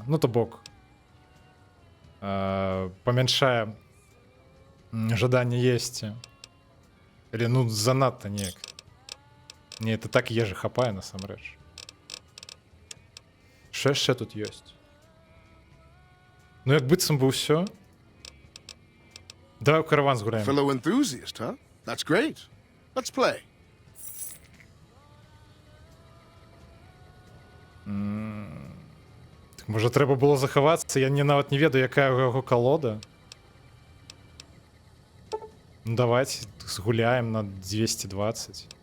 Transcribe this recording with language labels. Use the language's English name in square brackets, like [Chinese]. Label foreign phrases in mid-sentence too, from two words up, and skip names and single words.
[Belarusian] Ну, то бок. Памяншае жаданне есці. Але, ну, занадта неяк. Не, это так ежы хапае насамрэч. Што яшчэ тут ёсць? Ну, як быццам бы ўсё. Давай у караван згуляем. [English] Fellow enthusiast, huh? That's great. Let's play. [Belarusian] Так, можа, трэба было захавацца? Я нават не ведаю, якая ў яго калода. Ну, давайте згуляем на 220.